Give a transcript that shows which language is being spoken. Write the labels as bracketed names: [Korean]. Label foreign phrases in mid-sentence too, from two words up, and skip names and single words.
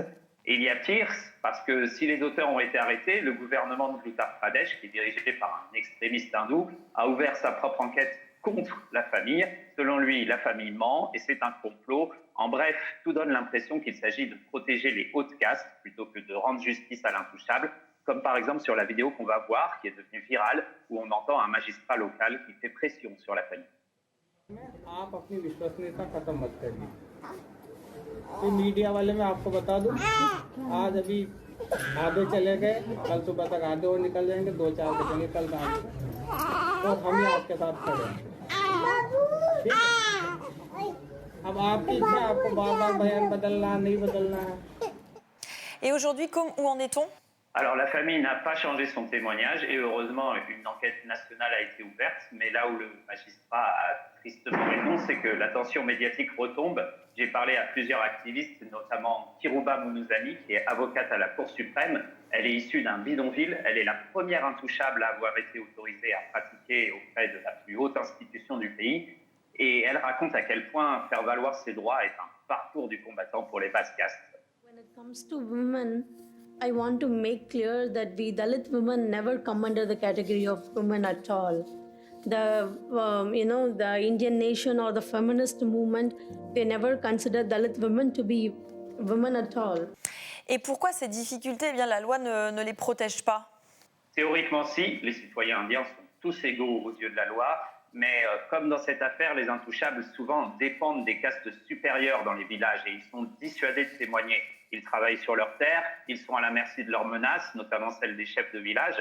[French] Et il y a pire, parce que si les auteurs ont été arrêtés, le gouvernement de l'Uttar Pradesh, qui est dirigé par un extrémiste hindou, a ouvert sa propre enquête contre la famille. Selon lui, la famille ment et c'est un complot. En bref, tout donne l'impression qu'il s'agit de protéger les hautes castes plutôt que de rendre justice à l'intouchable, comme par exemple sur la vidéo qu'on va voir, qui est devenue virale, où on entend un magistrat local qui fait pression sur la famille. [Hindi] आप अपनी विश्वसनीयता खत्म मत करिए। तो मीडिया वाले मैं आपको बता दूं, आज अभी आधे चले गए, कल सुबह तक आधे और निकल जाएंगे, 2-4 बजेंगे कल रात को, और हम ही आपके साथ खड़े हैं। अब आपकी इच्छा, आपको बार-बार बयान बदलना नहीं बदलना है। [French] Et aujourd'hui, où en est-on? Alors, la famille n'a pas changé son témoignage et heureusement, une enquête nationale a été ouverte. Mais là où le magistrat a tristement raison, c'est que l'attention médiatique retombe. J'ai parlé à plusieurs activistes, notamment Kiruba Munuzani, qui est avocate à la Cour suprême. Elle est issue d'un bidonville. Elle est la première intouchable à avoir été autorisée à pratiquer auprès de la plus haute institution du pays. Et elle raconte à quel point faire valoir ses droits est un parcours du combattant pour les basses castes. [English] When it comes to women, I want to make clear that we Dalit women never come under the category of women at all. The Indian nation or the feminist movement, they never consider Dalit women to be women at all. [French] Et pourquoi ces difficultés, eh bien, la loi ne les protège pas? Théoriquement, si, les citoyens indiens sont tous égaux aux yeux de la loi, mais comme dans cette affaire, les intouchables souvent dépendent des castes supérieures dans les villages et ils sont dissuadés de témoigner. Ils travaillent sur leur terre, ils sont à la merci de leurs menaces, notamment celles des chefs de village.